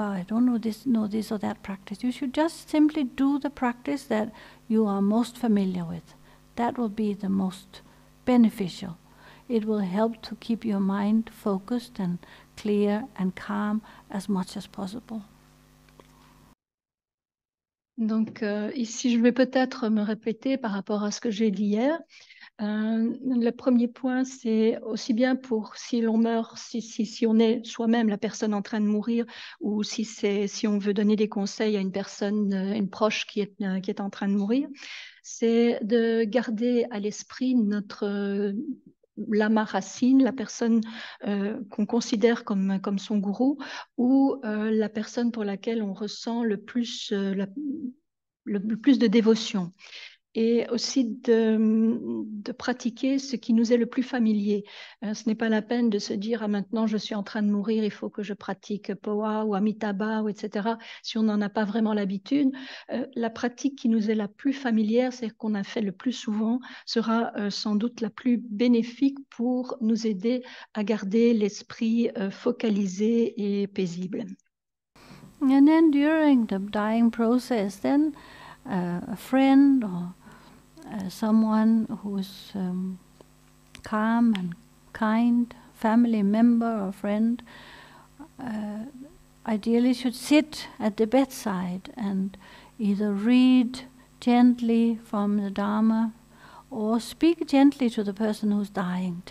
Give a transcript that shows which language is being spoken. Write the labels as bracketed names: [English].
[English] I don't know this or that practice. You should just simply do the practice that you are most familiar with. That will be the most beneficial. It will help to keep your mind focused and clear and calm as much as possible. [French] Donc ici, je vais peut-être me répéter par rapport à ce que j'ai dit hier. Le premier point, c'est aussi bien pour si l'on meurt, si on est soi-même la personne en train de mourir, ou si on veut donner des conseils à une personne, une proche qui est en train de mourir, c'est de garder à l'esprit notre Lama racine, la personne qu'on considère comme son gourou, ou la personne pour laquelle on ressent le plus de dévotion. Et aussi de pratiquer ce qui nous est le plus familier. Ce n'est pas la peine de se dire ah, maintenant je suis en train de mourir, il faut que je pratique Poa ou Amitabha, ou etc. Si on n'en a pas vraiment l'habitude, la pratique qui nous est la plus familière, c'est qu'on a fait le plus souvent, sera sans doute la plus bénéfique pour nous aider à garder l'esprit focalisé et paisible. [English] And then during the dying process, then a friend or someone who is calm and kind, family member or friend, ideally should sit at the bedside and either read gently from the Dharma or speak gently to the person who's dying.